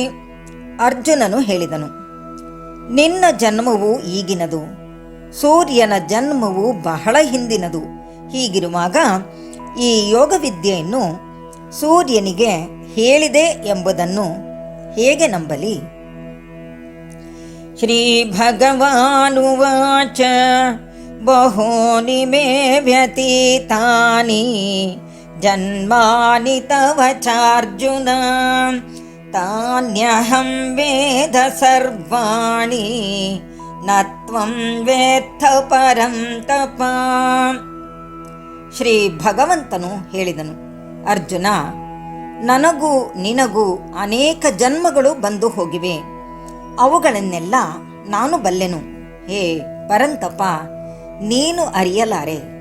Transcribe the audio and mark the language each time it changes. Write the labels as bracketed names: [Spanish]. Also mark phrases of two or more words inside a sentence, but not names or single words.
[Kannada] ಅರ್ಜುನನು ಹೇಳಿದನು, ನಿನ್ನ ಜನ್ಮವು ಈಗಿನದು, ಸೂರ್ಯನ ಜನ್ಮವು ಬಹಳ ಹಿಂದಿನದು. ಹೀಗಿರುವಾಗ ಈ ಯೋಗವಿದ್ಯೆಯನ್ನು ಸೂರ್ಯನಿಗೆ ಹೇಳಿದೆ ಎಂಬುದನ್ನು ಹೇಗೆ ನಂಬಲಿ? [Sanskrit] ಶ್ರೀ ಭಗವಾನುವಾಚ ಬಹೂನಿ ಮೇ ವ್ಯತೀತಾನಿ ಜನ್ಮಾನಿ ತವ ಚಾರ್ಜುನ ತಾನ್ಯಹಂ ವೇದ ಸರ್ವಾಣಿ ನ ತ್ವಂ ವೇತ್ಥ ಪರಂ ತಪ. [Kannada] ಶ್ರೀ ಭಗವಂತನು ಹೇಳಿದನು, ಅರ್ಜುನ, ನನಗೂ ನಿನಗೂ ಅನೇಕ ಜನ್ಮಗಳು ಬಂದು ಹೋಗಿವೆ, ಅವುಗಳನ್ನೆಲ್ಲ ನಾನು ಬಲ್ಲೆನು. ಹೇ ಪರಂತಪ, ನೀನು ಅರಿಯಲಾರೆ.